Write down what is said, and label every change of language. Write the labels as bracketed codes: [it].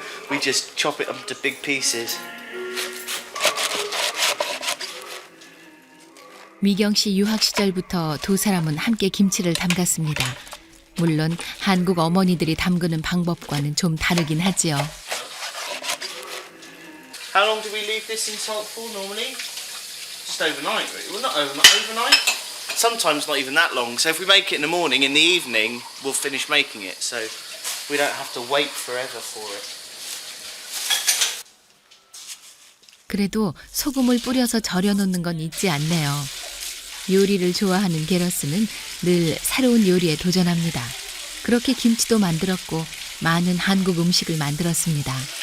[en] We just chop it up into big pieces. [ko] 미경 씨 유학 시절부터 두 사람은 함께 김치를 담갔습니다. 물론 한국 어머니들이 담그는 방법과는 좀 다르긴 하지요. [en] How long do we leave this in salt for normally? Just overnight, really. Well, not overnight. Sometimes not even that long. So if we make it in the morning, in the evening, we'll finish making it. So we don't have to wait forever for it. [ko] 그래도 소금을 뿌려서 절여놓는 건 잊지 않네요. 요리를 좋아하는 게러스는 늘 새로운 요리에 도전합니다. 그렇게 김치도 만들었고 많은 한국 음식을 만들었습니다.